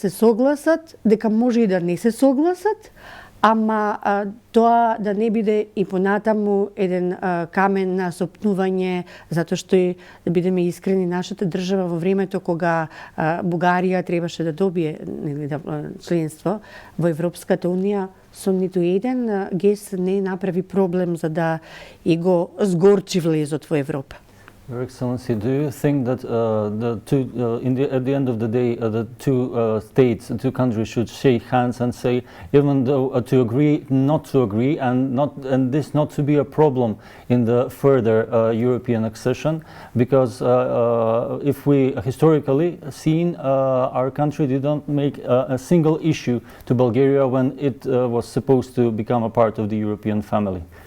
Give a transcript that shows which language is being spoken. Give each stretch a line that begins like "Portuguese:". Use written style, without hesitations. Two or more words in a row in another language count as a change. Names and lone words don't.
Macedonian: се согласат, дека може и да не се согласат, ама тоа да не биде и понатаму еден камен на сопнување, затоа што и да бидеме искрени, нашата држава во времето кога Бугарија требаше да добие членство во Европската унија, со ниту еден гест не направи проблем за да и го сгорчи влезот во Европа.
English: Your Excellency, do you think that at the end of the day, the two states, the two countries should shake hands and say, even though to agree, not to agree, and this not to be a problem in the further European accession, because if we historically seen, our country did not make a single issue to Bulgaria when it was supposed to become a part of the European family.